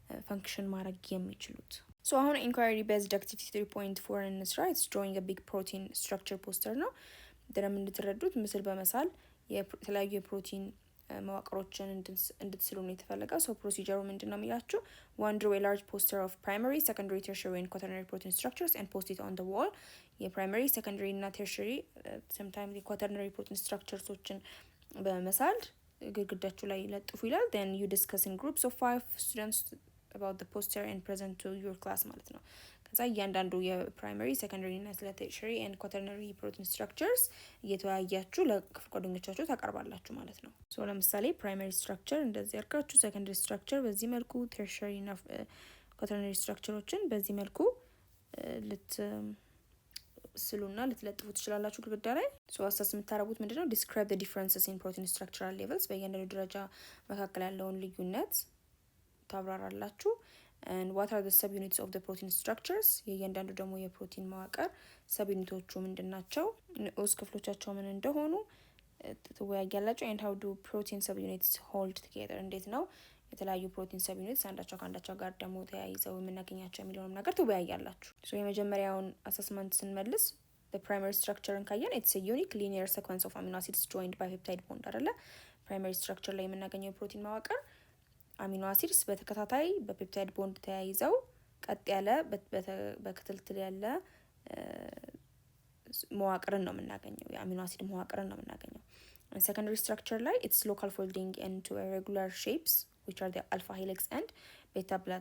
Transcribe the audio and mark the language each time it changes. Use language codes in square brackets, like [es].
[am] ፈንክሽን ማድረግ የሚችሉት። ሶ አሁን ኢንኳሪ ቤዝድ አክቲቪቲ 3.4 እንስራ። [en] ኢትስ ድሮዊንግ ቢግ ፕሮቲን ስትራክቸር ፖስተር [am] ነው። ደረም እንድትረዱት ምስል በመሳል የተለያዩ የፕሮቲን መዋቅሮችን እንድትስሉ ነው የተፈለገው። ሶ ፕሮሲጀሩ ምንድን ነው የሚላችሁ? [en] one draw a large poster of primary, secondary, tertiary and quaternary protein structures and post it on the wall. [am] የፕራይመሪ ሰከንደሪ እና ቴርሸሪ sometimes የኳተርነሪ ፕሮቲን ስትራክቸርሶችን በመሳል ግድግዳችሁ ላይ ለጥፉ ይላል። [en] then you discuss in groups of 5 students about the poster and present to your class [am] ማለት ነው። ከዛ እያንዳንዱ የፕራይመሪ ሰከንደሪ እና ስለ ቴርሸሪ ኤንድ ኳተርነሪ ፕሮቲን ስትራክቸርስ እየተወያያችሁ ለክፍል ጓደኞቻችሁ ታቀርባላችሁ ማለት ነው። ሶ ለምሳሌ ፕራይመሪ ስትራክቸር እንደዚህ አድርጋችሁ፣ ሰከንደሪ ስትራክቸር በዚህ መልኩ፣ ቴርሸሪ እና ኳተርነሪ ስትራክቸሮችን በዚህ መልኩ ልትስሉና ልትለጥፉ ትችላላችሁ ግድግዳ ላይ። ሶ አሳስ የምታረጉት ምንድነው? [en] describe the differences in protein structural levels [am] በእያንዳንዱ ደረጃ መካከል ያለውን ልዩነት ታብራራላችሁ። [en] and what are the subunits of the protein structures [am] የእያንዳንዱ ደግሞ የፕሮቲን መዋቅር ሰብዩኒቶቹ ምንድናቸው፣ ንዑስ ክፍሎቻቸው ምን እንደሆኑ ትወያያላችሁ። [en] and how do protein subunits hold together [am] እንዴት ነው የተለያዩ ፕሮቲን ሰብዩኒትስ አንዳቸው ከአንዳቸው ጋር ደግሞ ተያይዘው የምናገኛቸው የሚለውንም ነገር ትወያያላችሁ። ሶ የመጀመሪያውን አሰስመንት ስንመልስ [en] the primary structure [am] ካየን [en] it's a unique linear sequence of amino acids joined by peptide bond [am] አይደለ? primary structure ላይ የምናገኘው የፕሮቲን መዋቅር አሚኖ አሲድስ በተከታታይ በፔፕታይድ ቦንድ ተያይዘው ቀጥ ያለ በክትልትል ያለ መዋቅርን ነው የምናገኘው፣ የአሚኖ አሲድ መዋቅርን ነው የምናገኘው። [en] secondary structure [am] ላይ [en] it's local folding into irregular shapes which are the alpha helix and beta